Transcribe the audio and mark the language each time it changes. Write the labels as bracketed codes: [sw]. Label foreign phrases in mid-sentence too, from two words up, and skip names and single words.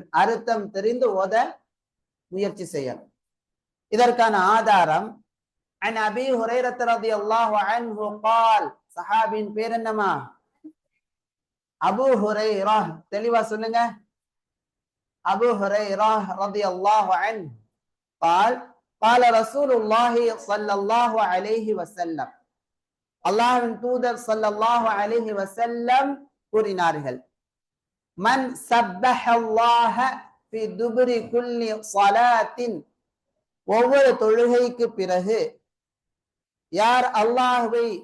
[ta] அர்த்தம் தெரிந்து ஓத முயற்சி செய்யணும். இதற்கான ஆதாரம் [ar] عن أبي هريرة رضي الله عنه قال, [ta] சஹாபியின் பேர் என்னமா? அபூ ஹுரைரா. தெளிவா சொல்லுங்க. [ar] أبو هريرة رضي الله عنه قال قال رسول الله صلى الله عليه وسلم, [ta] அல்லாஹ்வின் தூதர் [ar] صلى الله عليه وسلم [ta] கூறினார்கள், [ar] من سبح الله في دبر كل صلاة, [ta] ஒவ்வொரு தொழுகைக்கு பிறகு யார் அல்லாஹ்வை